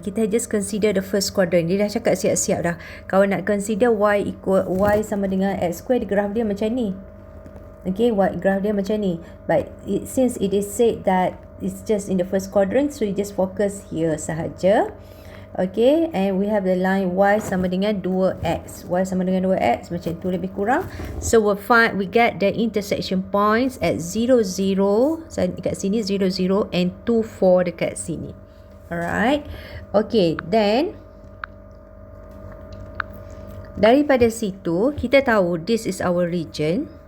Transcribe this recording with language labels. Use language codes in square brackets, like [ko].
[ms] Kita [en] just consider the first quadrant. [ms] Dia dah cakap siap-siap dah. Kalau nak consider y sama dengan x square, graf dia macam ni. [en] Okay, [ms] graf dia macam ni. [en] But since it is said that it's just in the first quadrant, so you just focus here sahaja. Okay, and we have the line y [ms] sama dengan [en] 2x. [ms] Y sama dengan 2x, macam tu lebih kurang. [en] So we get the intersection points at 0, 0. [ms] So dekat sini 0, 0 and 2, 4 dekat sini. Alright. [en] Okay, then [ms] daripada situ kita tahu [en] this is our region.